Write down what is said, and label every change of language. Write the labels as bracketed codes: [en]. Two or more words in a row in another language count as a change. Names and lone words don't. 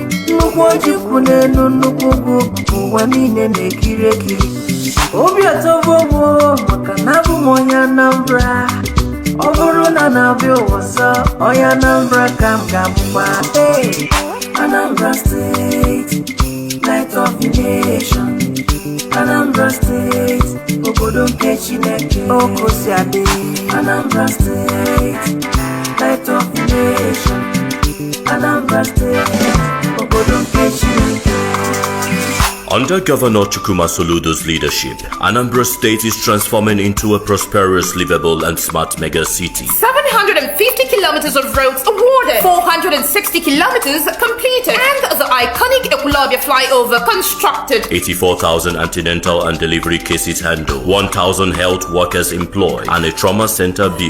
[ig] Nnukwu ojikwu n'elu nnukwu ugwu, ụwa niile na-ekiri ekiri. Obi atọgbu m maka na abụ m onye Anambra. Ọ bụrụ na na-abịa ụwa ọzọ, onye Anambra ka m ga-abụkwa. [en] Anambra State, light of the nation. [ig] Anambra State, obodo nke Chineke, okosi adị. [en] Anambra State, light of the nation. [ig] Anambra State, obodo nke Chineke. [en] Under Governor Chukwuma Soludo's leadership, Anambra State is transforming into a prosperous, livable and smart mega city. 750 kilometers of roads awarded, 460 kilometers completed, and the iconic Ekulabia flyover constructed. 84,000 antenatal and delivery cases handled, 1,000 health workers employed, and a trauma center built.